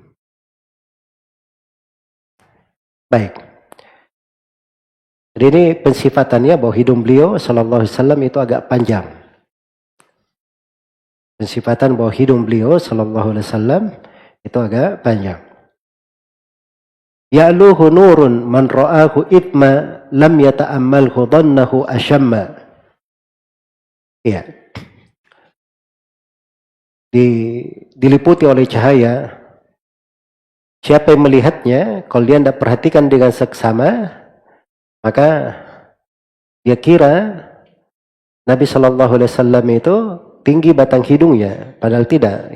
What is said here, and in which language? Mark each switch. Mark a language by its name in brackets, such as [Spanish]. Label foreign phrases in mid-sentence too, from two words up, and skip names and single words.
[Indonesian] Baik. Jadi ini pensifatannya bahwa hidung beliau [Arabic] صلى الله عليه وسلم [Indonesian] itu agak panjang. Pensifatan bahwa hidung beliau [Arabic] صلى الله عليه وسلم [Indonesian] itu agak panjang. [Arabic] يعلوه نور من رآه إن لم يتأمله ظنه أشم. [Indonesian] Ya. Diliputi oleh cahaya. Siapa yang melihatnya, kalau dia tidak perhatikan dengan seksama, maka dia kira Nabi [Arabic] صلى الله عليه وسلم [Indonesian] itu tinggi batang hidungnya, padahal tidak.